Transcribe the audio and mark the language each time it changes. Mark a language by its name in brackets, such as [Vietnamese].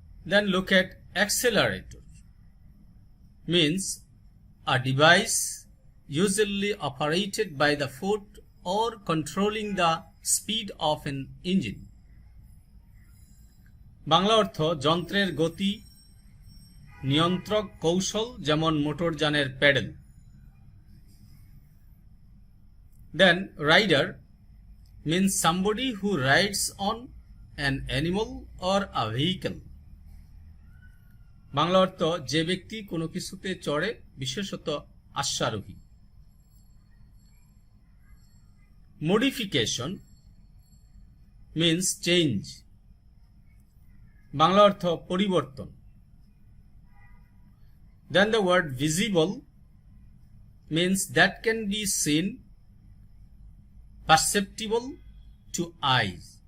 [English] Then look at accelerator means a device usually operated by the foot or controlling the speed of an engine. [Bangla] Bangla অর্থ যন্ত্রের গতি নিয়ন্ত্রক কৌশল যেমন মোটরযানের pedal. [English] Then rider means somebody who rides on an animal or a vehicle. [Bangla] Bangla অর্থ যে ব্যক্তি কোনো কিছুতে চড়ে, বিশেষত অশ্বারোহী. [English] Modification means change. [Bangla] বাংলা অর্থ পরিবর্তন. [English] Then the word visible means that can be seen, perceptible to eyes.